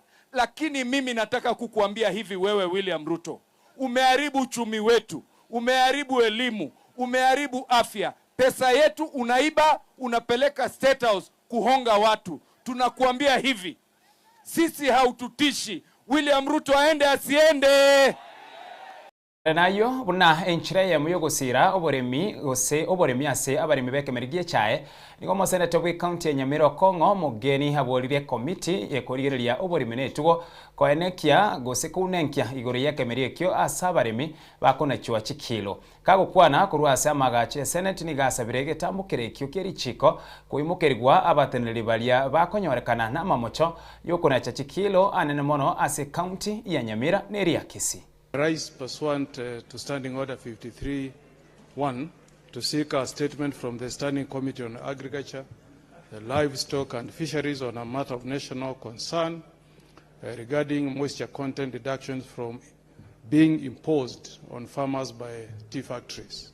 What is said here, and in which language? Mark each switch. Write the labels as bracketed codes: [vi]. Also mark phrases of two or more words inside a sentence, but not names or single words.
[sw] Lakini mimi nataka kukuambia hivi, wewe William Ruto, umeharibu uchumi wetu, umeharibu elimu, umeharibu afya. Pesa yetu unaiba, unapeleka State House kuhonga watu. Tunakuambia hivi, sisi haututishi. William Ruto aende asiende. [guz] Nayo buna enchire ya muyo gusira oboremi ase abarimi bekemerigie chae nigo mosenete bwi county ya Nyamira Kongo mugeni haborire committee ekorigereria oborimi netugo koenekia gose kunenkia igoro yakemerie kyo asa abarimi bakonachwa chikilo kagokwana kurwa ase amagache senate ni gasabire getambukire kyo kerichiko kuimukerigwa abateneri balia bakonyorekana na mamocho yokonacha chikilo anene mono ase county ya Nyamira neria Kisii. [en] Rise pursuant to Standing Order 53-1 to seek a statement from the Standing Committee on Agriculture, Livestock and Fisheries on a matter of national concern regarding moisture content deductions from being imposed on farmers by tea factories.